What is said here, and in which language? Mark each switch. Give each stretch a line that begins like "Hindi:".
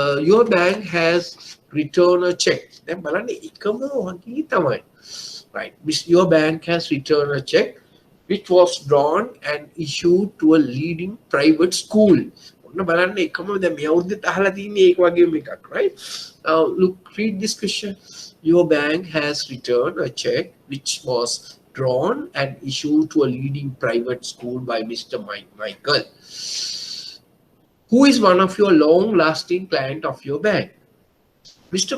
English: Your bank has returned a check.
Sinhala: Then බලන්න එකම වගේ තමයි.
English: Right, your bank has returned a check which was drawn and issued to a leading private school.
Sinhala: ඔන්න බලන්න එකම දැන් මේ අවුරුද්දට අහලා තියෙන්නේ ඒක වගේම එකක්, right?
English: Now look, read this question. Your bank has returned a check which was drawn and issued to a leading private school by Mr. Michael, who is one of your long-lasting client of your bank. Mr.